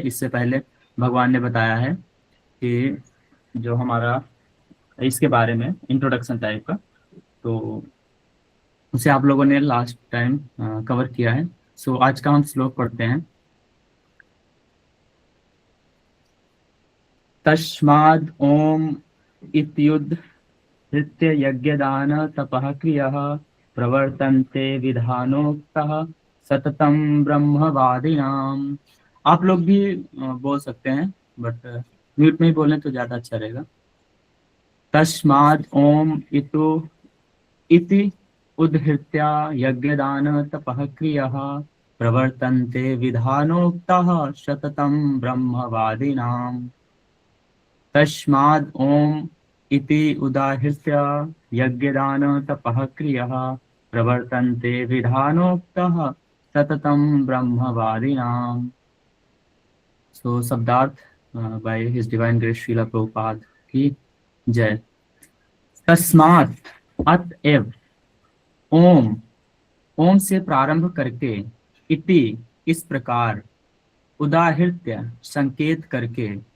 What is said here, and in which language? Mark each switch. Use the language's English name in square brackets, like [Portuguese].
[Hindi] इससे पहले भगवान ने बताया है कि जो हमारा इसके बारे में इंट्रोडक्शन टाइप का, तो उसे आप लोगों ने लास्ट टाइम कवर किया है। सो आज का हम श्लोक पढ़ते हैं। [Sanskrit] तस्माद् ओम इत्युद् हृत्य यज्ञदान तपः क्रियः प्रवर्तन्ते विधानोक्तः सततं ब्रह्मवादिनाम। [Hindi] आप लोग भी बोल सकते हैं बट म्यूट में ही बोलें तो ज्यादा अच्छा रहेगा। [Sanskrit] तस्माद् ओम इति उद्धृत्या यज्ञदान तपः क्रियः प्रवर्तन्ते विधानोक्तः सततं ब्रह्मवादिनाम। तस्माद् ओम इति उदाहृत्य यज्ञदान तपः क्रियः प्रवर्तन्ते विधानोक्तः सततं ब्रह्मवादिनाम। [Hindi] सो शब्दार्थ by his divine grace Srila Prabhupada की जय। तस्मात् अतएव, ओम ओम से प्रारंभ करके, इति इस प्रकार, उदाहृत्य संकेत करके,